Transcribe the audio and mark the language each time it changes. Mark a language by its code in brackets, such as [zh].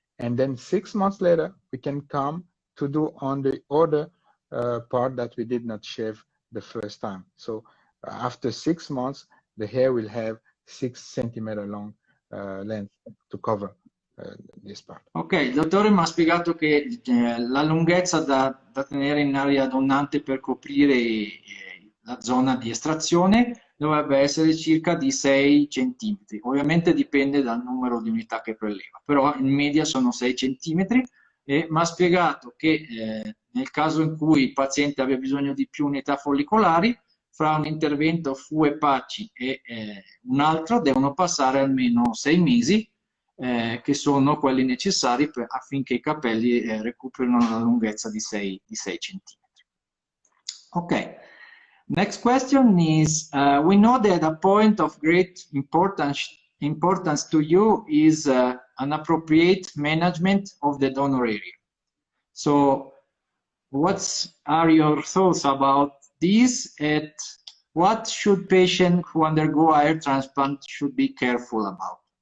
[en] And then 6 months later, we can come to do on the other part that we did not shave the first time. So after 6 months, the hair will have 6 centimeter long length to cover this part. [it] Ok, il dottore mi ha spiegato che la lunghezza da tenere in area donnante per coprire la zona di estrazione dovrebbe essere circa di 6 centimetri. Ovviamente dipende dal numero di unità che preleva, però in media sono 6 centimetri e mi ha spiegato che nel caso in cui il paziente abbia bisogno di più unità follicolari, fra un intervento FUE PACI e un altro devono passare almeno 6 mesi, che sono quelli necessari affinché i capelli recuperino la lunghezza di 6 centimetri. [en] Ok, next question is, we know that a point of great importance to you is an appropriate management of the donor area. So, what are your thoughts about this, and what should patients who undergo hair transplant should be careful about?